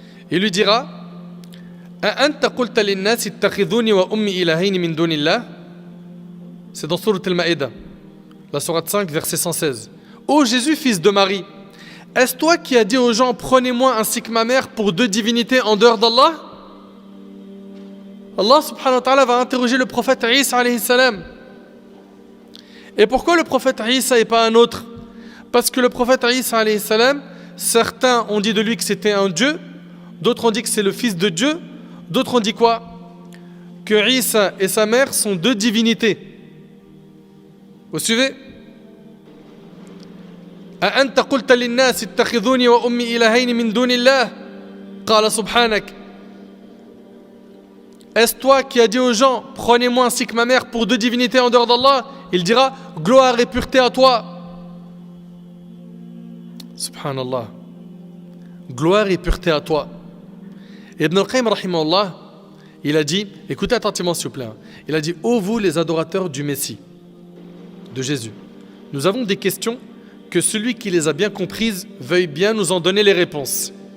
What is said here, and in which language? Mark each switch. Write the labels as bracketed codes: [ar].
[fr] Il lui dira, [ar] أأنت قلت للناس اتخذوني وأمي إلهين من دون الله. [fr] C'est dans Sourate Al-Ma'idah, la sourate 5, verset 116. Ô Jésus, fils de Marie, est-ce toi qui as dit aux gens, prenez-moi ainsi que ma mère pour deux divinités en dehors d'Allah? Allah subhanahu wa ta'ala va interroger le prophète Isa alayhi salam. Et pourquoi le prophète Isa et pas un autre? Parce que le prophète Isa alayhi salam, certains ont dit de lui que c'était un Dieu, d'autres ont dit que c'est le fils de Dieu, d'autres ont dit quoi? Que Isa et sa mère sont deux divinités. Vous suivez? [ar] أأنت قلت للناس اتخذوني وأمي إلهين من دون الله قال سبحانك. [fr] Est-ce toi qui as dit aux gens, prenez-moi ainsi que ma mère pour deux divinités en dehors d'Allah? Il dira, gloire et pureté à toi. Subhanallah. Gloire et pureté à toi. Ibn al-Qayyim rahimahullah, il a dit, écoutez attentivement s'il vous plaît, il a dit, ô vous les adorateurs du Messie, de Jésus, nous avons des questions que celui qui les a bien comprises veuille bien nous en donner les réponses.